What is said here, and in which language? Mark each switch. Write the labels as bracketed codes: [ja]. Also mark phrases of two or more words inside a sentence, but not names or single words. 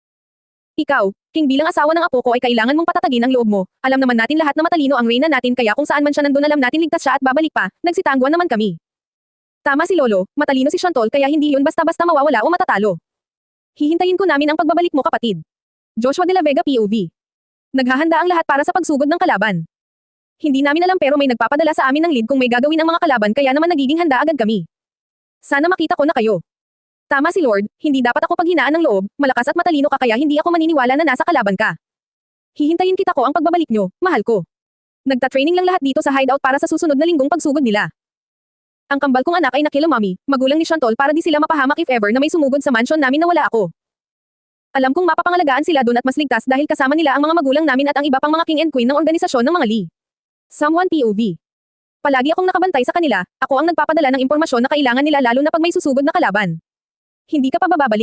[tl] Ikaw, King, bilang asawa ng apo ko ay kailangan mong patatagin ang loob mo. Alam naman natin lahat na matalino ang reyna natin kaya kung saan man siya nandun alam natin ligtas siya at babalik pa, nagsitangguan naman kami. Tama si Lolo, matalino si Shantol kaya hindi yun basta-basta mawawala o matatalo. Hihintayin ko namin ang pagbabalik mo kapatid. Joshua de la Vega POV. Naghahanda ang lahat para sa pagsugod ng kalaban. Hindi namin alam pero may nagpapadala sa amin ng lead kung may gagawin ang mga kalaban kaya naman nagiging handa agad kami. Sana makita ko na kayo. Tama si Lord, hindi dapat ako paghinaan ng loob, malakas at matalino ka kaya hindi ako maniniwala na nasa kalaban ka. Hihintayin kita ko ang pagbabalik nyo, mahal ko. Nagta-training lang lahat dito sa hideout para sa susunod na linggong pagsugod nila. Ang kambal kong anak ay nakila mommy, magulang ni Shantol para di sila mapahamak [en] if ever [tl] na may sumugod sa mansion namin na wala ako. Alam kong mapapangalagaan sila doon at mas ligtas dahil kasama nila ang mga magulang namin at ang iba pang mga [en] king and queen [tl] ng organisasyon ng mga Lee. [en] Someone POV. [tl] Palagi akong nakabantay sa kanila, ako ang nagpapadala ng impormasyon na kailangan nila lalo na pag may susugod na kalaban. Hindi ka pa bababalik?